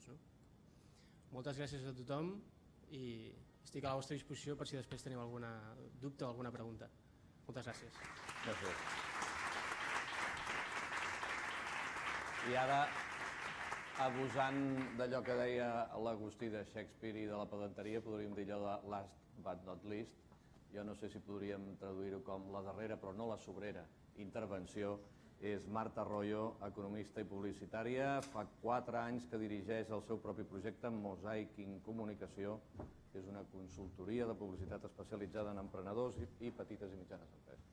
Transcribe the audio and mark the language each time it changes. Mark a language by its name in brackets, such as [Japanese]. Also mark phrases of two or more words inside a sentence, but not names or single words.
[Catalan] Moltes gràcies a tothom i estic a la vostra disposició per si després teniu algun dubte o alguna pregunta. Moltes gràcies. Gràcies. I ara, abusant d'allò que deia l'Agustí de Shakespeare i de la pedanteria, podríem dir allò de [English] last but not least. [Catalan] Jo no sé si podríem traduir-ho com la darrera, però no la sobrera, intervenció. És Marta Arroyo, economista i publicitària. Fa 4 anys que dirigeix el seu propi projecte, Mosaic in Comunicació, que és una consultoria de publicitat especialitzada en emprenedors i petites i mitjanes empreses.